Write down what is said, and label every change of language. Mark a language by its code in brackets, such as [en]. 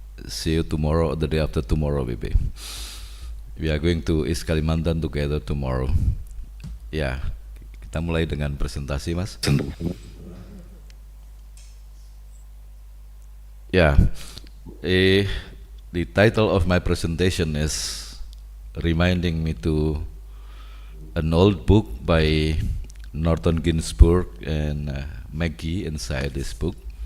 [en] See you tomorrow or the day after tomorrow, maybe. We are going to East Kalimantan together tomorrow. [id] Ya, kita mulai dengan presentasi, Mas. [en] Yeah, the title of my presentation is reminding me to an old book by Norton Ginsburg and Maggie inside this book.